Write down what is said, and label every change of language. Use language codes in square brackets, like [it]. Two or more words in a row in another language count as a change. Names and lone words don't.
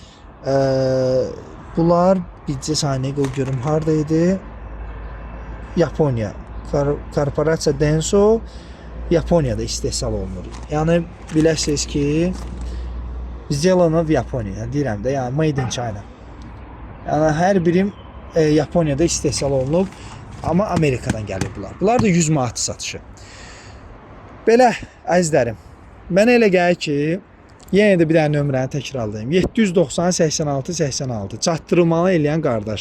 [az] Bunlar bircə saniyə qoy görüm hardaydı. Yaponiya. Korporasiya Denso Yaponiyada istehsal olunur. Yəni biləsiniz ki, [ru] сделано в Японии. [az] Deyirəm də, yəni [en] made in China. [az] Yəni hər birim Yaponiyada istehsal olunub, amma Amerikadan gəlir bunlar. Bunlar da 100 manat satışı. Belə əzizlərim, mənə elə gəlir ki, yenə də bir dənə nömrəni təkrarlayım. 790 86 86 çatdırılmalı eləyən qardaş.